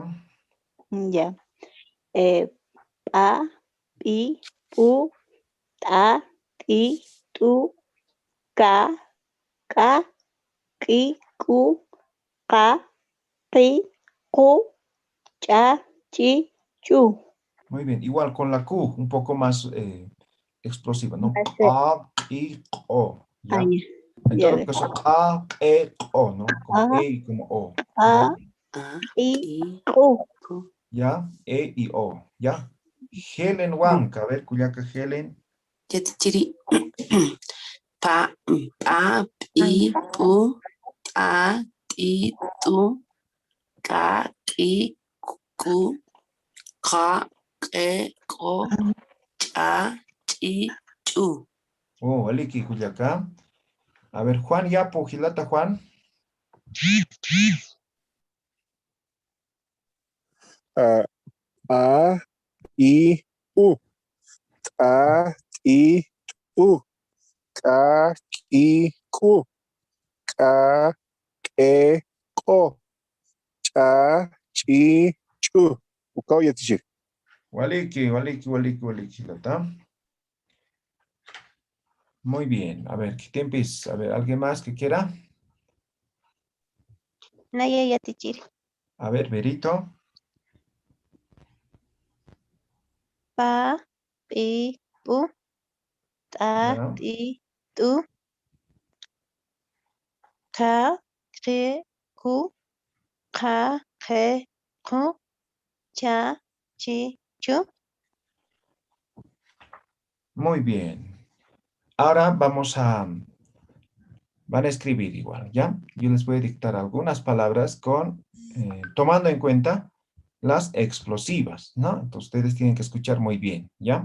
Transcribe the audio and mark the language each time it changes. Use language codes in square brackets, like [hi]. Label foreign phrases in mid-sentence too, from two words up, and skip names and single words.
[es] Ya. [ay] A, I, U, A, I, U, K, K, Ki, Ku, Ka, Ki, Ku, Cha, Chi, Chu. [es] Muy bien, igual con la Q, un poco más explosiva, ¿no? Ese, O, ¿ya? ahí, En ya todo de. caso, O, ¿no? Como A, E y como O, ¿ya? [ay] A, I, U. [es] ¿Ya? E y O, ¿ya? Helen Wang, a ver, Cuyaca Helen. [ay] Yatichiri. Pa, pa, pi, pu, a, ti, tu, ka, ki, ku, ka, ke, ko, cha, chi, chu. Oh, Aliki, Cuyaca. [es] A ver, Juan Yapo, Gilata Juan. [ay] A, I, U. A, I, U. Ka, Ki, Ku. Ka, Ke, Ko. Cha, Chi, Chu. Ukao ya teacher. Waliki, Waliki, Waliki, Waliki, Gilata. [es] Muy bien. A ver, ¿qué empieza? A ver, ¿alguien más que quiera? [ay] Naya, ya te chiri. [es] A ver, Berito. [ay] Pa, pi, pu, ta, [es] Ya. [ay] ti, tu, ka, ke, ku, ka, ke, ku, cha, chi, chu. [es] Muy bien. Ahora van a escribir igual, ¿ya? Yo les voy a dictar algunas palabras tomando en cuenta las explosivas, ¿no? Entonces ustedes tienen que escuchar muy bien, ¿ya?